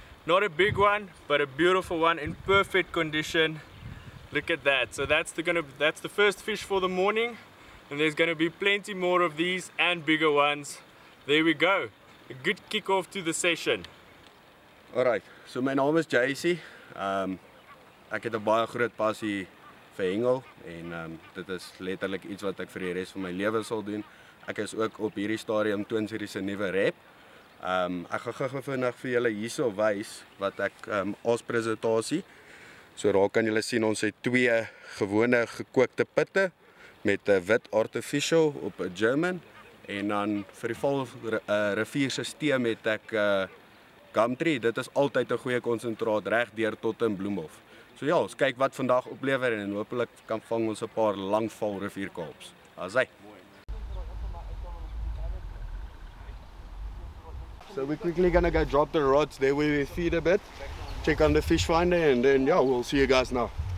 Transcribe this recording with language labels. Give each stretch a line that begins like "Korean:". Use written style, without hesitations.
English: Not a big one, but a beautiful one in perfect condition. Look at that. So that's the first fish for the morning, and there's going to be plenty more of these and bigger ones. There we go. A good kick-off to the session.
Afrikaans: Alright, so my naam is JC. Ek het 'n baie groot passie vir hengel en dit is letterlik iets wat ek vir die res van my lewe sal doen. Ek is ook op hierdie stadium Twin Series se nuwe rep. Ek gaan gou vinnig vir julle hierso wys wat ek as presentasie. So daar kan julle sien ons het twee gewone gekookte pitte met 'n wit artificial op 'n German en dan vir die Vaal riviersisteem het ek Gumtree. Dit is altyd 'n goeie konsentraat reg deur tot in Bloemhof. So ja, ons kyk wat vandag oplewer en hopelik kan vang ons 'n paar lang Vaal rivierkarps. Asai.
English: So we're quickly gonna go drop the rods there where we feed a bit, check on the fish finder, and then yeah, we'll see you guys now.